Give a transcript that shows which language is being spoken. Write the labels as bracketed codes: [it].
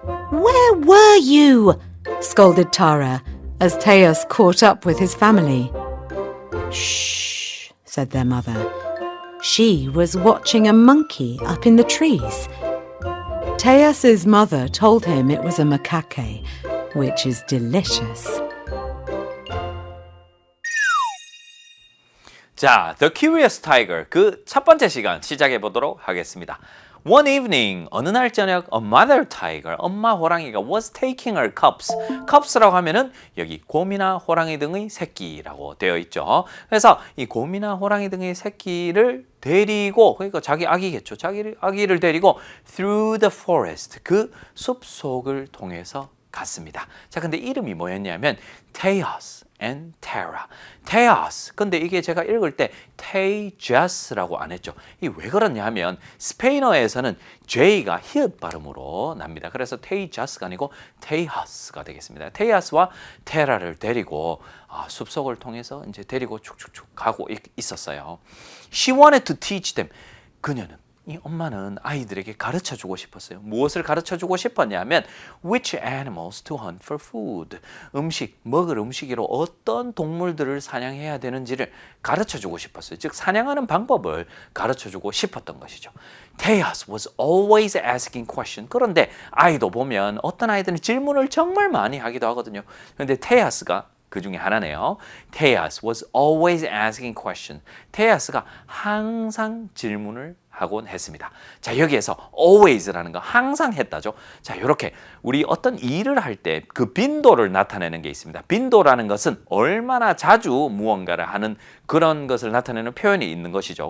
[en] "Where were you?" scolded Tara as Teas caught up with his family. "Shh," said their mother. She was watching a monkey up in the trees. Teas's mother told him it was a macaque, which is delicious. [ko] 자, The Curious Tiger 그 첫 번째 시간 시작해 보도록 하겠습니다. [en] One evening, [ko] 어느 날 저녁, [en] a mother tiger, [ko] 엄마 호랑이가 [en] was taking her cubs. [ko] cubs라고 하면은 여기 곰이나 호랑이 등의 새끼라고 되어 있죠. 그래서 이 곰이나 호랑이 등의 새끼를 데리고, 그러니까 자기 아기겠죠. 자기 아기를 데리고 [en] through the forest, [ko] 그 숲속을 통해서 갔습니다. 자, 근데 이름이 뭐였냐면 Tejas and Tara. Tejas. 근데 이게 제가 읽을 때 Tejas라고 안 했죠. 이 왜 그러냐 하면 스페인어에서는 J가 히읗 발음으로 납니다. 그래서 Tejas가 아니고 Tejas가 되겠습니다. Tejas와 Tera를 데리고 숲속을 통해서 이제 데리고 축축축 가고 있었어요. [en] She wanted to teach them. [ko] 그녀는 이 엄마는 아이들에게 가르쳐주고 싶었어요. 무엇을 가르쳐주고 싶었냐면 [en] which animals to hunt for food. [ko] 먹을 음식으로 어떤 동물들을 사냥해야 되는지를 가르쳐주고 싶었어요. 즉 사냥하는 방법을 가르쳐주고 싶었던 것이죠. [en] Tejas was always asking questions. [ko] 그런데 아이도 보면 어떤 아이들은 질문을 정말 많이 하기도 하거든요. 그런데 Tejas가 그 중에 하나네요. [en] Tejas was always asking questions. [ko] Tejas가 항상 질문을 하곤 했습니다. 자, 여기에서 always라는 거 항상 했다죠. 자, 이렇게 우리 어떤 일을 할 때 그 빈도를 나타내는 게 있습니다. 빈도라는 것은 얼마나 자주 무언가를 하는 그런 것을 나타내는 표현이 있는 것이죠.